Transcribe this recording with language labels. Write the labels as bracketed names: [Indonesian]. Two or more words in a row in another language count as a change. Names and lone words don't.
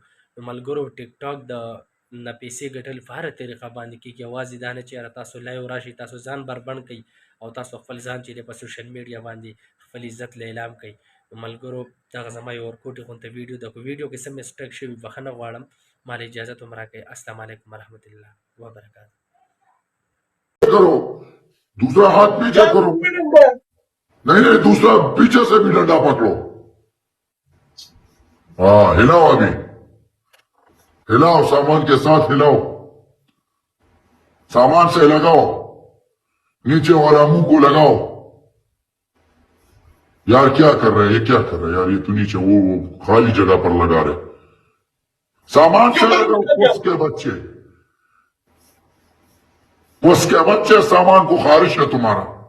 [Pashto] نو ملګرو ټیک ټاک د نه پیسې ګټل په هره طریقه باندې کېږي یوازې دا نه چې یاره تاسو لایو راشئ تاسو ځان بربنډ کړئ او تاسو خپل ځان چې دی په [English] social media [Pashto] باندې خپل عزت لیلام کړئ. نو ملګرو دغه زما یو ورکوټې غونته ویډیو ده په ویډیو کې څه مسټیک شوي بخښنه غواړم مال اجازت هم راکړئ. [Arabic] السلام علیکم ورحمت الله وبرکاتہ. [Urdu] کرو دوسرا ہاتھ پیچھے کرو نہیں نہیں دوسرا پیچھے سے بھی ڈنڈا پکڑو ہاں ہلاؤ ابھی ہلاؤ سامان کے ساتھ ہلاؤ سامان سے لگاؤ نیچے والا منہ کو لگاؤ یار کیا کر رہے ہیں یہ کیا کر رہے ہیں یار یہ تو نیچے وہ خالی جگہ پر لگا رہے سامان سے لگاؤ اس کے بچے سامان کو خارش ہے تمہارا